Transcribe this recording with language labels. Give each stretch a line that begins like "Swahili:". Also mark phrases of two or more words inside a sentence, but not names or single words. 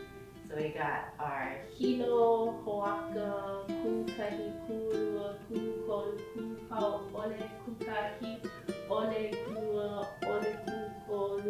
English: So we got our Hilo,
Hawaiian: hoaka, ku kahi, ku lua, ku kolu, ku pau, ole ku kahi, ole kulua, ole ku ko,